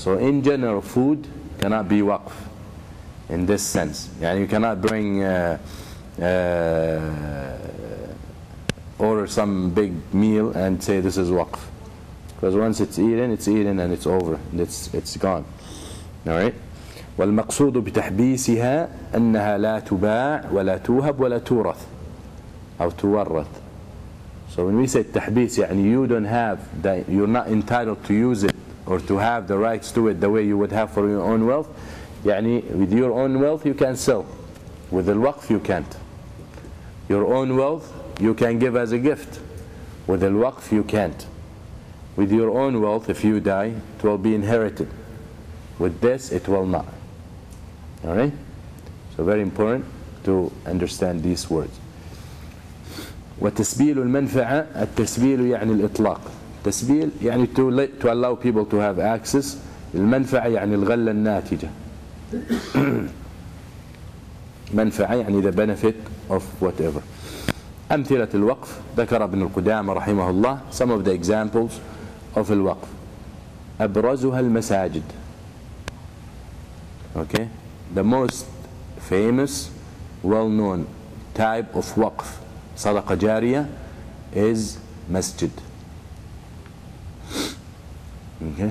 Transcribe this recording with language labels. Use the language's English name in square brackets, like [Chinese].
[English] So in general, food cannot be waqf in this sense. You cannot bring order some big meal and say this is waqf, because once it's eaten and it's over, it's gone. Alright? [Arabic] والمقصود بتحبيسها أنها لا تباع ولا توهب ولا تورث أو تورث. [English] So when we say تحبيس, you don't have that, you're not entitled to use it or to have the rights to it the way you would have for your own wealth. With your own wealth you can sell, with the waqf you can't. Your own wealth you can give as a gift, with the waqf you can't. With your own wealth, if you die, it will be inherited. With this it will not. Alright? So very important to understand these words. [Arabic] وتسبيل المنفعة, التسبيل يعني الإطلاق. [English] تسبيل to allow people to have access. [Arabic] المنفعة يعني الغلة الناتجة. منفعة يعني [English] the benefit of whatever. [Arabic] أمثلة الوقف ذكر ابن القدامى رحمه الله [English] some of the examples of [Arabic] الوقف. أبرزها المساجد. [English] Okay? The most famous, well-known type of waqf, صدقة جارية, is masjid. Okay? But today, every time someone wants to have waqf,